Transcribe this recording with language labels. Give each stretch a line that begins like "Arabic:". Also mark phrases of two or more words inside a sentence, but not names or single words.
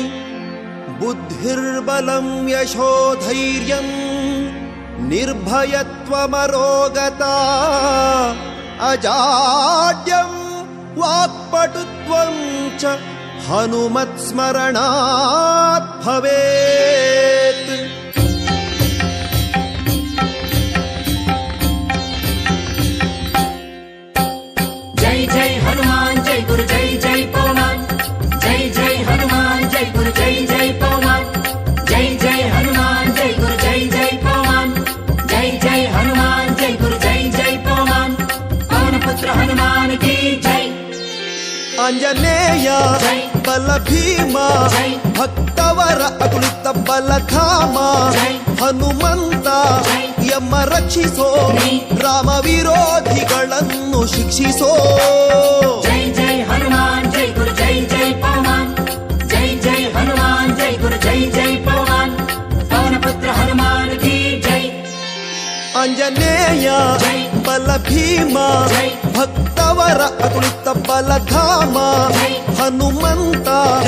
Sanskrit: बुद्धिर्बलं यशोधैर्यं निर्भयत्वमरोगता अजाड्यं वाक्पटुत्वं च हनुमत्स्मरणात् भवेत्।
Hindi: जय जय हनुमान जय गुरु जय जय पवमान। जय जय हनुमान जय गुरु जय जय पवमान। जय जय हनुमान जय गुरु जय जय पवमान। जय जय हनुमान जय गुरु जय जय पवमान। पवन पुत्र हनुमान की जय।
Kannada: ಆಂಜನೇಯ ಬಲ ಭೀಮಾ ಭಕ್ತವರ ಅತುಲಿತ ಬಲಧಾಮ ಹನುಮಂತ ಯಮ ರಕ್ಷಿಸೋ ರಾಮ ವಿರೋಧಿಗಳನ್ನು ಶಿಕ್ಷಿಸೋ।
Hindi: जय जय हनुमान जय गुरु जय जय पवमान। जय जय हनुमान जय गुरु जय जय पवमान। पवन पुत्र हनुमान की जय।
Kannada: ಆಂಜನೇಯ ಬಲ ಭೀಮ ಭಕ್ತವರ ಅತುಲಿತ ಬಲಧಾಮ ಹನುಮಂತ